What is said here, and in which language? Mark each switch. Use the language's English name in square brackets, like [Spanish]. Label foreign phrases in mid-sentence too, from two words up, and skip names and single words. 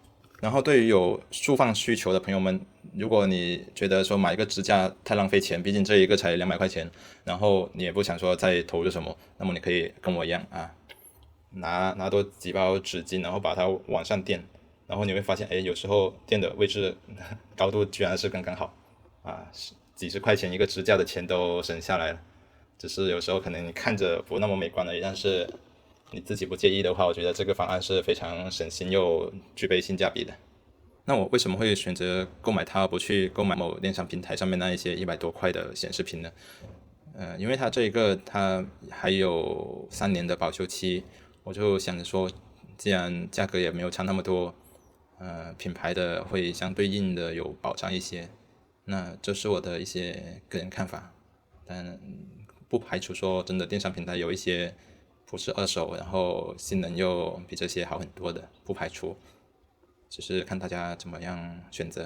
[Chinese] 然後對於有豎放需求的朋友們，如果你覺得說買一個支架太浪費錢，畢竟這一個才200塊錢，然後你也不想說再投入什麼，那麼你可以跟我一樣拿多幾包紙巾，然後把它往上墊，然後你會發現，有時候墊的位置高度居然是剛剛好幾十塊錢一個支架的錢都省下來了。只是有時候可能你看着不那麼美觀而已，但是你自己不介意的話，我覺得這個方案是非常省心又具備性價比的。那我為什麼會選擇購買它，而不去購買某電商平台上面那一些100多塊的顯示屏呢？因為它這個它還有3年的保修期，我就想着說，既然價格也沒有差那麼多， 品牌的會相對應的有保障一些。那這是我的一些個人看法，但不排除說真的電商平台有一些不是二手，然後性能又比這些好很多的，不排除，只是看大家怎麼樣選擇。